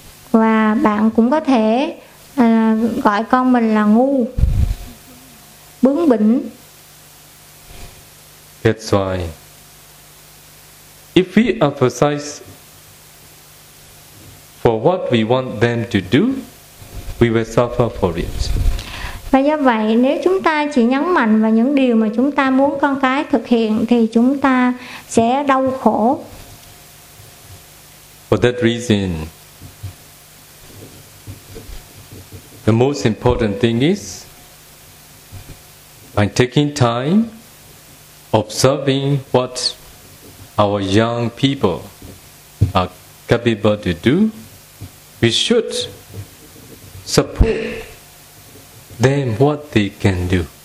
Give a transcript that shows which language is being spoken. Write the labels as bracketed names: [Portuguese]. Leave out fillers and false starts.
[Vietnamese] Và bạn cũng có thể gọi con mình là ngu, bướng bỉnh. [English] That's why if we emphasize for what we want them to do, we will suffer for it. [Vietnamese] Và do vậy, nếu chúng ta chỉ nhấn mạnh vào những điều mà chúng ta muốn con cái thực hiện, thì chúng ta sẽ đau khổ. [English] For that reason, the most important thing is by taking time observing what our young people are capable to do, we should support them what they can do.